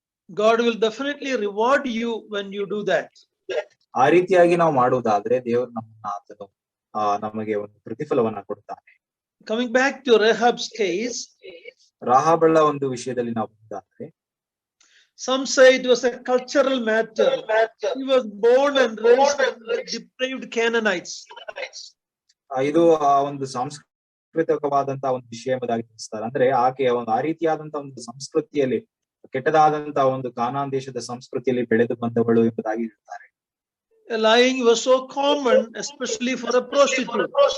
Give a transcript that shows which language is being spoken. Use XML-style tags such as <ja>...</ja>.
<en>God will definitely reward you when you do that.</en> <kn>ಆ ರೀತಿಯಾಗಿ ನಾವು ಮಾಡುವುದಾದ್ರೆ ದೇವರು ಆತನು ನಮಗೆ ಒಂದು ಪ್ರತಿಫಲವನ್ನ ಕೊಡ್ತಾನೆ.</kn> <en>Coming back to Rahab's case,</en> <kn>ರಾಹಾಬಳ ಒಂದು ವಿಷಯದಲ್ಲಿ ನಾವು ಬಂದಾದ್ರೆ,</kn> <en>some say it was a cultural matter. He was born and raised with depraved Canaanites.</en> <kn>ಇದು ಒಂದು ಸಾಂಸ್ಕೃತಿಕವಾದಂತ ಒಂದು ವಿಷಯ ಎಂಬುದಾಗಿ ತಿಳಿಸ್ತಾರೆ. ಅಂದ್ರೆ ಆಕೆಯ ಒಂದು ಆ ರೀತಿಯಾದಂತ ಒಂದು ಸಂಸ್ಕೃತಿಯಲ್ಲಿ, ಕೆಟ್ಟದಾದಂತ ಒಂದು ಕಾನಾನ್ ದೇಶದ ಸಂಸ್ಕೃತಿಯಲ್ಲಿ ಬೆಳೆದು ಬಂದವಳು ಎಂಬುದಾಗಿ ಹೇಳ್ತಾರೆ.</kn> <en>Lying was so common, especially for a prostitute.</en>